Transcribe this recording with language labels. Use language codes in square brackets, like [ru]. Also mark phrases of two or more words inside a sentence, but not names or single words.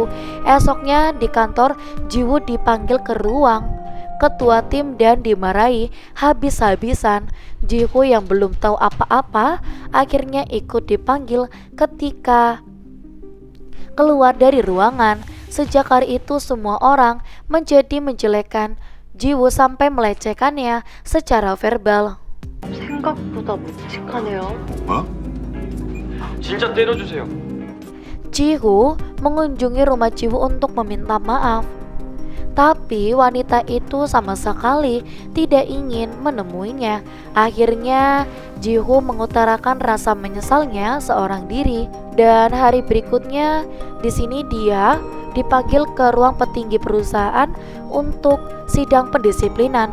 [id] Esoknya di kantor, Ji-woo dipanggil ke ruang ketua tim dan dimarahi habis-habisan. Ji-woo yang belum tahu apa-apa akhirnya ikut dipanggil. Ketika keluar dari ruangan, sejak hari itu semua orang menjadi menjelekkan Ji-woo sampai melecehkannya secara verbal. [ko] 생각보다 묵직하네요. 뭐? 진짜 때려주세요. [id] Ji-woo mengunjungi rumah Ji-woo untuk meminta maaf. Tapi wanita itu sama sekali tidak ingin menemuinya. Akhirnya Ji-woo mengutarakan rasa menyesalnya seorang diri. Dan hari berikutnya di sini dia dipanggil ke ruang petinggi perusahaan untuk sidang pendisiplinan.